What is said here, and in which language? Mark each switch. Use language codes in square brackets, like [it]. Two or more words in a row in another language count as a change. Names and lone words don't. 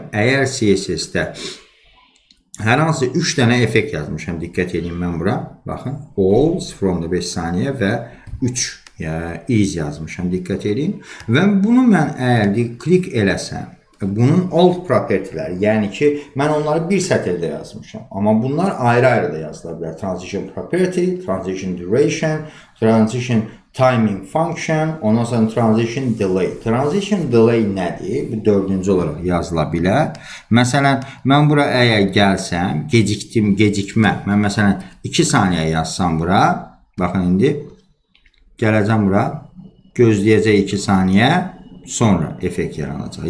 [az] Əgər CSS-də hər hansı 3 dənə effekt yazmışam, diqqət edin mən bura, baxın, all 0.5 saniyə və 3 is yazmışam, diqqət edin. Və bunu mən əgər klik eləsəm, bunun alt propertiləri, yəni ki, mən onları bir sətirdə yazmışam. Amma bunlar ayrı-ayrı da yazıla bilər. [en] Transition property, transition duration, transition timing function, [az] ondan sonra [en] transition delay. Transition delay [az] nədir? Bu dördüncü olaraq yazıla bilər. Məsələn, mən bura əgər gəlsəm, gecikmə. Mən məsələn 2 saniyə yazsam bura, baxın indi, gələcəm bura, gözləyəcək 2 saniyə, sonra effekt yaranacaq.